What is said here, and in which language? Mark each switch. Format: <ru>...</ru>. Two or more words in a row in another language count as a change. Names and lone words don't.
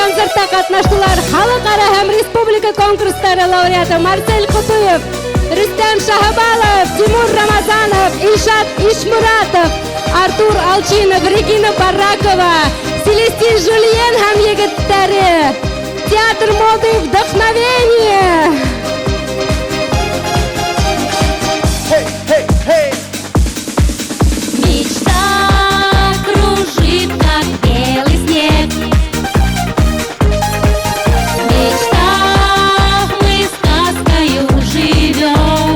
<tt>концертта катнаштылар. Халыкара һәм республика конкурстары лауреаты Марсель Кутуев, Рустам Шахабалов, Тимур Рамазанов, Ильшат Ишмуратов, Артур Алчинов, Регина Баракова, Селестин Жульен һәм егеттәре.</tt> <ru>Театр моды «Вдохновение». Мечта кружит, как белый снег. В мечтах мы сказкою живем.</ru>